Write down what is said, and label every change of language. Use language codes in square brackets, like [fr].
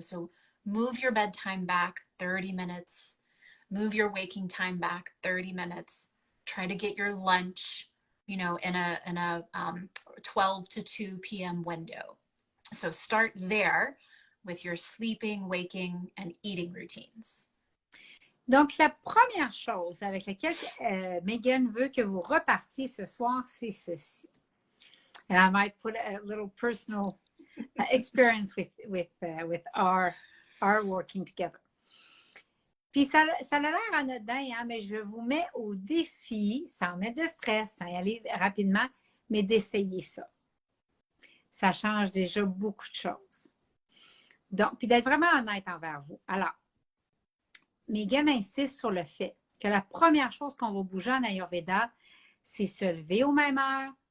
[en] So move your bedtime back 30 minutes, move your waking time back 30 minutes, try to get your lunch, in a 12 to 2 p.m. window. So start there with your sleeping, waking, and eating routines. [fr] Donc, la première chose avec laquelle Megan veut que vous repartiez ce soir, c'est ceci. [en] And I might put a little personal experience with our working together. [fr] Puis ça a l'air anodin, hein, mais je vous mets au défi, sans mettre de stress, sans y aller rapidement, mais d'essayer ça. Ça change déjà beaucoup de choses. Donc, puis d'être vraiment honnête envers vous. Alors, Megan insiste sur le fait que la première chose qu'on va bouger en Ayurveda, c'est se lever aux mêmes heures,